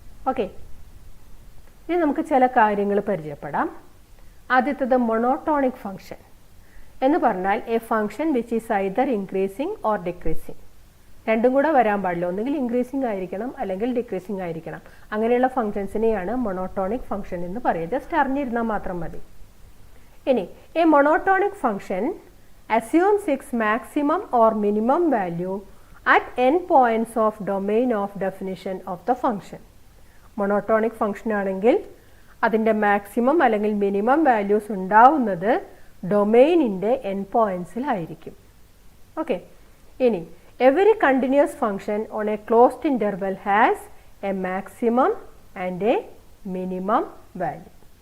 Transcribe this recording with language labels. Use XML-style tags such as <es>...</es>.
<ml>Okay, ഇനി നമുക്ക് ചില കാര്യങ്ങൾ പരിചയപ്പെടാം. ആദ്യത്തേത് മൊണോട്ടോണിക് ഫംഗ്ഷൻ എന്ന് പറഞ്ഞാൽ</ml> <en>A function which is either increasing or decreasing.</en> <ml>രണ്ടും കൂടെ വരാൻ പാടില്ല, ഒന്നുകിൽ ഇൻക്രീസിങ് ആയിരിക്കണം അല്ലെങ്കിൽ ഡിക്രീസിങ് ആയിരിക്കണം. അങ്ങനെയുള്ള ഫംഗ്ഷൻസിനെയാണ് മൊണോട്ടോണിക് ഫംഗ്ഷൻ എന്ന് പറയുക. ജസ്റ്റ് അറിഞ്ഞിരുന്നാൽ മാത്രം മതി. ഇനി</ml> <en>A monotonic function assumes its maximum or minimum value at n points of domain of definition of the function.</en> <ml>Monotonic function ആണെങ്കിൽ അതിൻ്റെ മാക്സിമം അല്ലെങ്കിൽ മിനിമം വാല്യൂസ് ഉണ്ടാവുന്നത് ഡൊമെയിനിൻ്റെ n പോയിന്റ്സിലായിരിക്കും.</ml> <en>okay,</en> <ml>ഇനി</ml> <en>every continuous function on a closed interval has a maximum and a minimum value.</en>